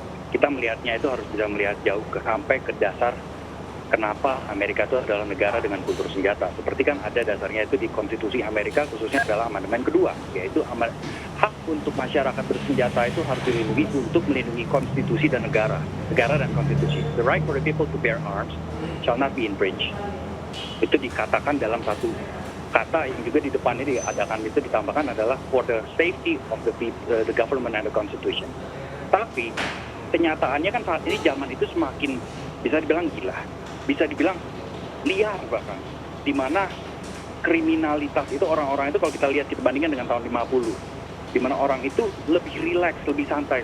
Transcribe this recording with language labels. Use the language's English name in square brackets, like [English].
[Indonesian] Kita melihatnya itu harus bisa melihat jauh sampai ke dasar kenapa Amerika itu adalah negara dengan kultur senjata. Seperti kan ada dasarnya itu di konstitusi Amerika, khususnya adalah amandemen kedua, yaitu hak untuk masyarakat bersenjata itu harus dilindungi untuk melindungi konstitusi dan negara dan konstitusi. [English] The right for the people to bear arms shall not be infringed. [Indonesian] Itu dikatakan dalam satu kata yang juga di depannya diadakan itu ditambahkan adalah [English] for the safety of the government and the constitution. [Indonesian] Tapi kenyataannya kan saat ini zaman itu semakin bisa dibilang gila, bisa dibilang liar bahkan, di mana kriminalitas itu orang-orang itu kalau kita lihat kita bandingkan dengan tahun 50, di mana orang itu lebih rileks, lebih santai.